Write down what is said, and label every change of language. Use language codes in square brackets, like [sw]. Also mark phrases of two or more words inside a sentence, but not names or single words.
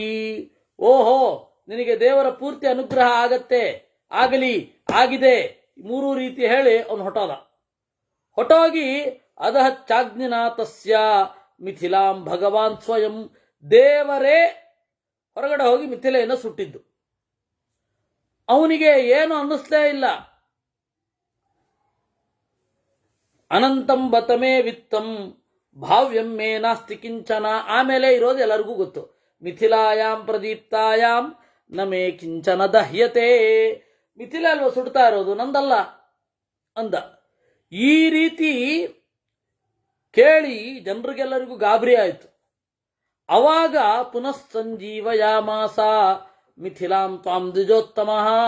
[kn] ಓಹೋ, ನಿನಗೆ ದೇವರ ಪೂರ್ತಿ ಅನುಗ್ರಹ ಆಗತ್ತೆ, ಆಗಲಿ, ಆಗಿದೆ, 3 ರೀತಿ ಹೇಳಿ ಅವನು ಹೊಟ್ಟೋಗಿ [sa] ಅದಹ ಚಾಗ್ನಿನಾಥಸ್ಯ ಮಿಥಿಲಾಂ ಭಗವಾನ್ ಸ್ವಯಂ. [kn] ದೇವರೇ ಹೊರಗಡೆ ಹೋಗಿ ಮಿಥಿಲೆಯನ್ನು ಸುಟ್ಟಿದ್ದು. ಅವನಿಗೆ ಏನು ಅನ್ನಿಸ್ಲೇ ಇಲ್ಲ. [sa] ಅನಂತಂ ಬತಮೇ ವಿತ್ತಂ ಭಾವ್ಯಂ ಮೇ ನಾಸ್ತಿ ಕಿಂಚನ. [kn] ಆಮೇಲೆ ಇರೋದು ಎಲ್ಲರಿಗೂ ಗೊತ್ತು. [sa] ಮಿಥಿಲಾಯಾಂ ಪ್ರದೀಪ್ತಾಯಾಂ ನಮೇ ಕಿಂಚನ ದಹ್ಯತೆ. [kn] ಮಿಥಿಲೆ ಅಲ್ವಾ ಸುಡ್ತಾ ಇರೋದು, ನಂದಲ್ಲ ಅಂದ. ಈ ರೀತಿ ಕೇಳಿ ಜನರಿಗೆಲ್ಲರಿಗೂ ಗಾಬರಿ ಆಯಿತು. [sa] ಅವಾಗ ಪುನಃ ಸಂಜೀವಯಾಮಾಸ ಮಿಥಿಲಾಂ ತ್ವಾಂ ದ್ವಿಜೋತ್ತಮಃ.